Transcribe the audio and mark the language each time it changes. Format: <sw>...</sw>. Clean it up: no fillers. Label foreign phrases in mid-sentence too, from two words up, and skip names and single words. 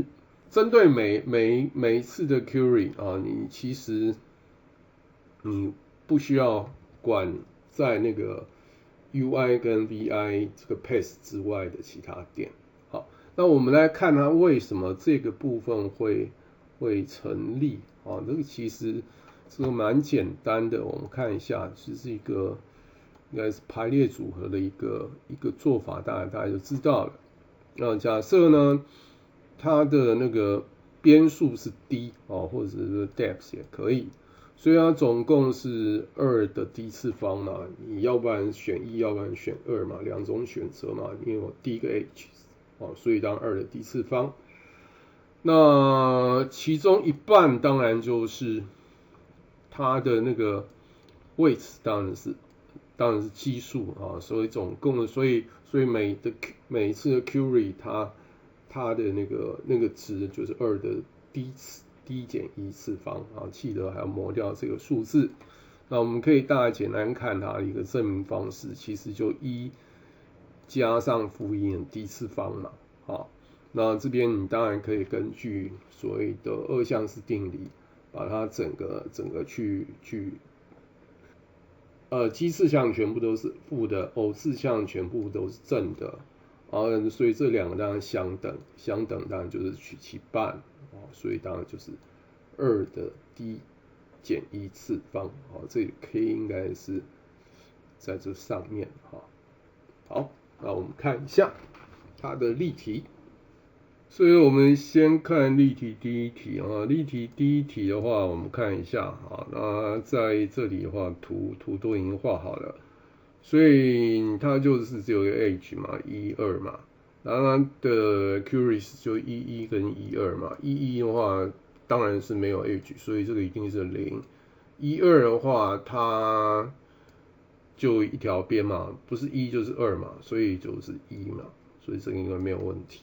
<zh>針對每一次的 query 你其實你不需要管在那個 ui 跟 vi 這個 path 之外的其他點。好，那我們來看它為什麼這個部分會成立這個其實這個蠻簡單的，我們看一下，這是一個應該是排列組合的一個做法，大家就知道了。那假設呢，它的那個邊數是 d 或者是 depth 也可以，所以它總共是2的 d 次方嘛，你要不然選1，要不然選2嘛，兩種選擇嘛，因為有第一個 h 所以當2的 d 次方。那其中一半當然就是它的那個 weights 当然是奇數所以總共的，所以每一次的 query 它的那個值就是2的 d 減1次方記得還要磨掉這個數字。那我們可以大概簡單看它的一個證明方式，其實就1加上負1的 d 次方嘛， 好，那這邊你當然可以根據所謂的二項式定理，把它整個去奇次項全部都是負的，偶次項全部都是正的，所以這兩個當然相等，當然就是取其半，所以當然就是2的 d 減1次方，這個 k 應該是在這上面，好，那我們看一下它的例題。所以我們先看例題第一題啊，例題第一題的話，我們看一下啊，那在這裡的話，圖都已經畫好了，所以它就是只有一個 h 嘛，1、2嘛，然後它的 curious 就11跟12嘛，11的話當然是沒有 h， 所以這個一定是0。12的話，它就一條邊嘛，不是1就是2嘛，所以就是1嘛，所以這個應該沒有問題。</zh>